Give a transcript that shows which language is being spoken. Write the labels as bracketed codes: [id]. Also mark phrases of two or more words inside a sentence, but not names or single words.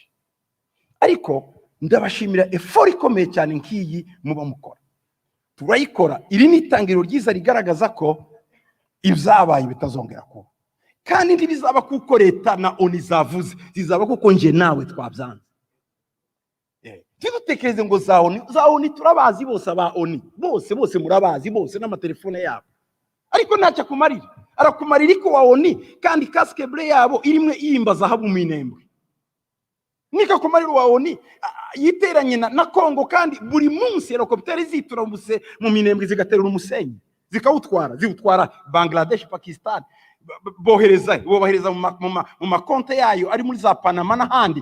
[rw] Ariko ndabashimira effort ikomeye cyane nkiyi muba mukora. Turayikora, iri ni itangiriro ryiza rigaragaza ko ibyabaye bitazongera kuba, kandi ntibizaba kuko leta na ONU zavuze, zizaba kuko nje nawe twabyanze. Tudutekereze ngo za ONU turabazi bose, aba ONU bose murabazi bose n'amatelefone yabo, ariko ntacyo kumarira. Arakumarira iko wa ONU kandi [fr] casque bleu [rw] yabo irimwe yimba zahabu minembwe. Nika kumarira wa ONU yiteranye na Kongo, kandi buri munsi helicopter zitura mu minembwe zigaterura umusenyi ziwutwara Bangladesh, Pakistan, bohereza mu makonte yayo ari muri za Panama n'ahandi.